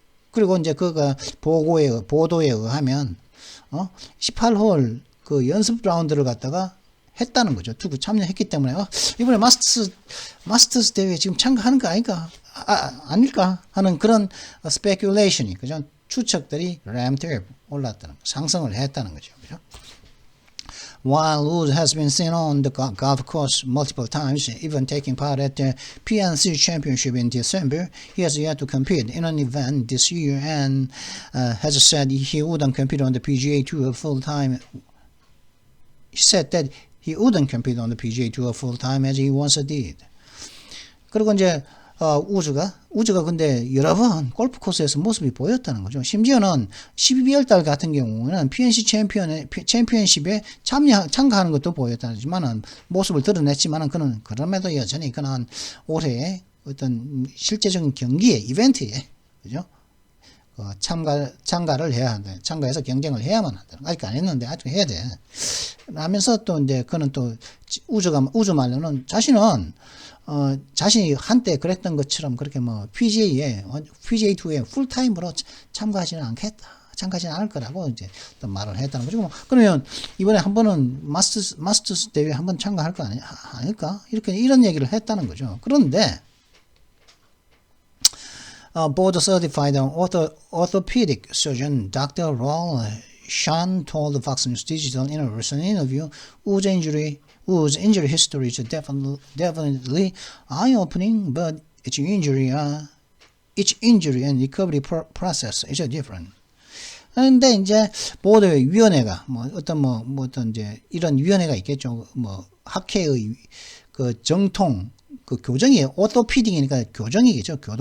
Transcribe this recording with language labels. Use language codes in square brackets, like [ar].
[ko] 그리고 이제 보도에 의하면 18홀 연습 라운드를 갖다가 했다는 거죠. 투구 참여했기 때문에 이번에 마스터스 대회에 지금 참가하는 거 아닐까 하는 그런 스페큘레이션이 그죠? 추측들이 램트에 올랐다는 거, 상승을 했다는 거죠. 그죠? [en] While Woods has been seen on the golf course multiple times, even taking part at the PNC Championship in December, he has yet to compete in an event this year and has said he wouldn't compete on the PGA Tour full-time. He said that he wouldn't compete on the PGA Tour full-time as he once did. [ko] 그리고 이제 우즈가 근데 여러 번 골프 코스에서 모습이 보였다는 거죠. 심지어는 12월 달 같은 경우는 PNC 챔피언십에 참가하는 것도 보였다지만은 모습을 드러냈지만은 그럼에도 여전히 그는 올해의 어떤 실제적인 경기에 이벤트에 그죠? 참가를 해야 한다. 참가해서 경쟁을 해야만 한다. 아직 안 했는데 아직 해야 돼. 하면서 또 이제 그는 또 우주 말로는 자신은 자신이 한때 그랬던 것처럼 그렇게 뭐 PGA 투어에 풀타임으로 참가하지는 않겠다. 참가하지는 않을 거라고 이제 또 말을 했다는 거죠. 그러면 이번에 한 번은 마스터스 대회에 한 번 참가할 거 아닐까? 이런 얘기를 했다는 거죠. 그런데 [en] board certified orthopedic surgeon Dr. Raul Shan told Fox News Digital in a recent interview, Wu's injury history is definitely eye-opening, but each injury and recovery process is different. [ko] 그런데 이제 보드 위원회가 어떤 이제 이런 위원회가 있겠죠. 학회의 그 정통 그 교정이 오토피딩이니까 교정이겠죠.